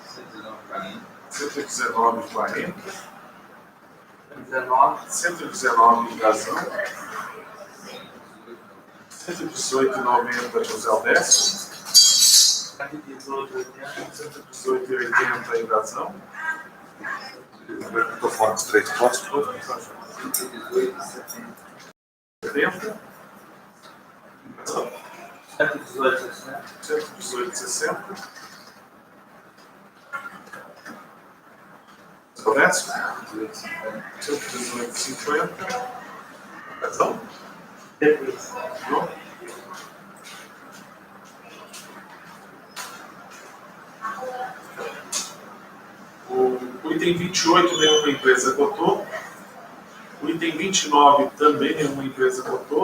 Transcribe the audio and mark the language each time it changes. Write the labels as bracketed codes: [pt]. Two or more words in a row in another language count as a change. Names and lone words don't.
[pt] 119,40. 19. 119 Gazão. 118,90 José Odécio. 118,80 em Gazão. Estou fora dos três postos. 70. Gazão. 118,60. 118,60. José Odécio. 118,50. Gazão. Depois. Não. O item 28, nenhuma empresa cotou. O item 29, também nenhuma empresa cotou.